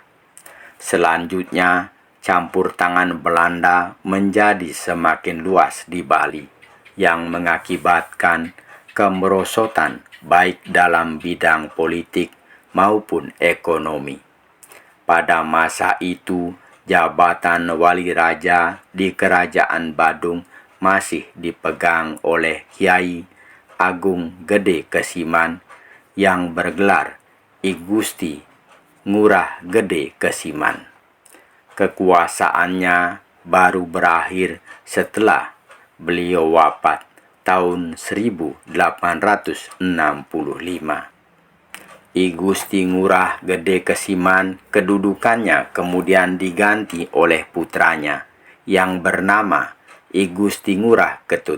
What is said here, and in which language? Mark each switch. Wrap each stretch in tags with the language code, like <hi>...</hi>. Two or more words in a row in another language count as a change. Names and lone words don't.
<id>Selanjutnya, campur tangan Belanda menjadi semakin luas di Bali, yang mengakibatkan kemerosotan baik dalam bidang politik maupun ekonomi. Pada masa itu, jabatan wali raja di Kerajaan Badung masih dipegang oleh Kiai Agung Gede Kesiman yang bergelar I Gusti Ngurah Gede Kesiman. Kekuasaannya baru berakhir setelah beliau wafat tahun 1865. I Gusti Ngurah Gede Kesiman kedudukannya kemudian diganti oleh putranya yang bernama I Gusti Ngurah Ketut.</id>